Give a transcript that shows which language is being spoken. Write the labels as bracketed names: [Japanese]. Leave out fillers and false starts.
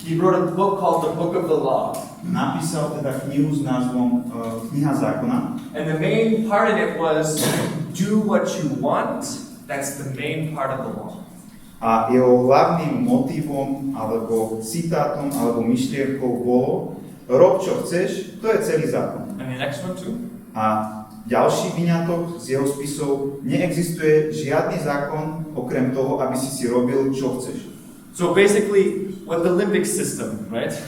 [English] He wrote a book called the Book of the Law. [Slovak] Napísal teda knihu s názvom Kniha zákona. [English] And the main part of it was, do what you want. That's the main part of the law. [Slovak] A jeho hlavným motivom, alebo citátom, alebo myšlienkou bolo, rob čo chceš, to je celý zákon. [English] And the next one too. [Slovak] A ďalší vyňatok z jeho spisov, neexistuje žiadny zákon, okrem toho, aby si robil, čo chceš. [English] So basically, what the limbic system, right?